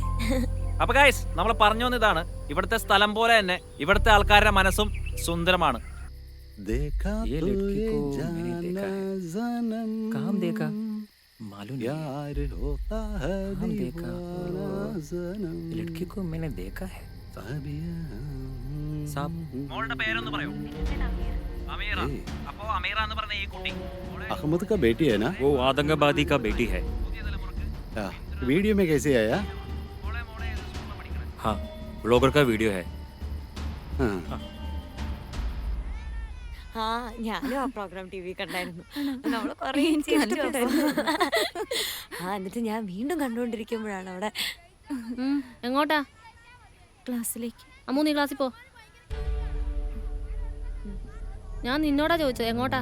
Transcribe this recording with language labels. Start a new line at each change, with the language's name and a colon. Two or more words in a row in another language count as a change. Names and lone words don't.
Malayalam: അപ്പൊ ഗൈസ്, നമ്മൾ പറഞ്ഞു വന്നതാണ്, ഇവിടുത്തെ സ്ഥലം പോലെ തന്നെ ഇവിടുത്തെ ആൾക്കാരുടെ മനസ്സും സുന്ദരമാണ്. മോളുടെ പേരൊന്ന് പറയോ? अमीरा। അപ്പോ അമീര എന്ന് പറഞ്ഞ ഈ കുട്ടി
Hindi: अहमद का बेटी है ना? वो आतंकवादी का बेटी है। वीडियो में कैसे आया? हाँ, ब्लॉगर का वीडियो है।
Malayalam: ഞാനും ആ പ്രോഗ്രാം ടി വി കണ്ടായിരുന്നു. നമ്മള് കുറേ എന്നിട്ട് ഞാൻ വീണ്ടും കണ്ടുകൊണ്ടിരിക്കുമ്പോഴാണ് അവിടെ. എങ്ങോട്ടാ? ക്ലാസ്സിലേക്ക്. അമ്മു നീ ക്ലാസ്സിൽ പോ. ഞാൻ നിന്നോടാ ചോദിച്ചത് എങ്ങോട്ടാ?